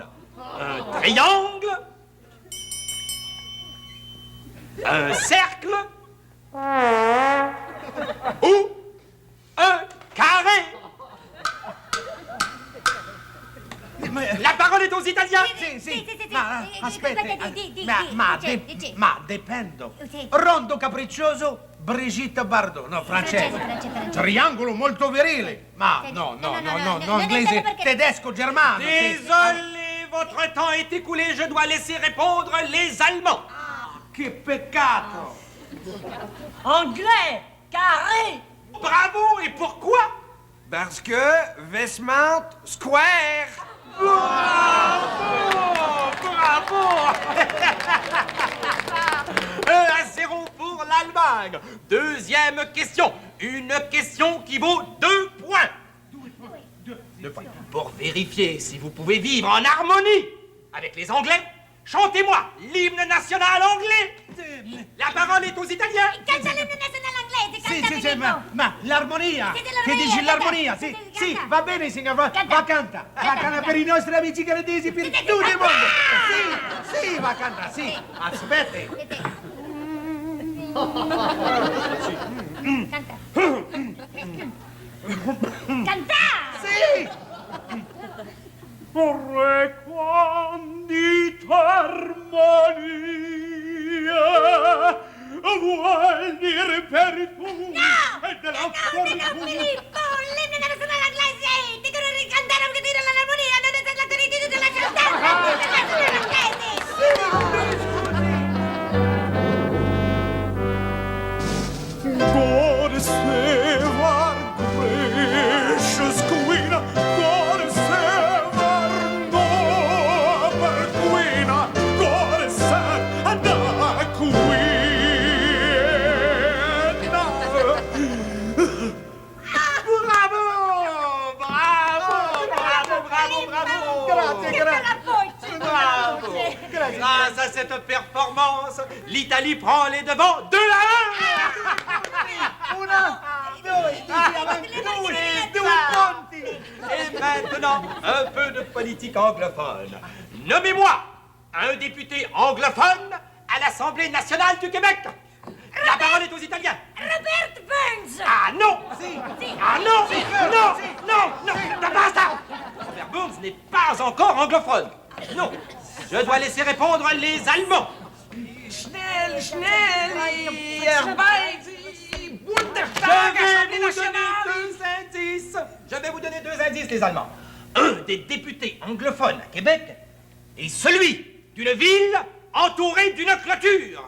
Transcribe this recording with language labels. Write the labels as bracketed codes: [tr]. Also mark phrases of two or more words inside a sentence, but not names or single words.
[fr] Un triangle? Un cercle? Ou un carré? La parole est aux Italiens. [it] Sì. Ma aspetti. Ma dipendo. Rondo capriccioso, Brigitte Bardot. No, francese. Triangolo molto virile. Ma no, inglese, tedesco, germano. [fr] Désolé, votre temps est écoulé. Je dois laisser répondre les Allemands. [it] Che peccato. [fr] Anglais, carré. Bravo, et pourquoi? Parce que Westmount Square. Bravo! 1-0 pour l'Allemagne. Deuxième question. Une question qui vaut 2 points. 2 points. Pour vérifier si vous pouvez vivre en harmonie avec les Anglais, chantez-moi l'hymne national anglais. La parole est aux Italiens. [it] Canta l'hymne nazionale inglese. Sì, ma l'armonia. Che dici l'armonia? Sì, va bene, signor. Va canta. Va canta per i nostri amici canadesi, per tutto il mondo. Sì, va canta, sì. Aspetti. Canta. Sì. Vorrei quand'ito armonia vuol dire [fr] mérite pour vous. Non! Et de la Non, forme mais non, pour vous. Philippe! Bon, l'hymne national glacé! T'es que le scandale que tu de la harmonie, de la qualité de la [en] God save our gracious Queen. God save our noble Queen. God save our Queen. [fr] Bravo! Bravo! Bravo! Bravo! Bravo! [it] Grazie, [fr] Bravo! Grâce à cette performance, l'Italie prend les devants 2-1! Et maintenant, un peu de politique anglophone. Nommez-moi un député anglophone à l'Assemblée nationale du Québec. La parole est aux Italiens. Robert Burns! Ah non! Ah non! Non! Non! Non! Basta! Robert Burns n'est pas encore anglophone. Non! Je dois laisser répondre les Allemands. [de] Schnell, schnell, Arbeit, [fr] Je [de] Bundestag, [fr] vais Assemblée vous nationale. donner 2 indices. Je vais vous donner 2 indices, les Allemands. Un des députés anglophones à Québec est celui d'une ville entourée d'une clôture.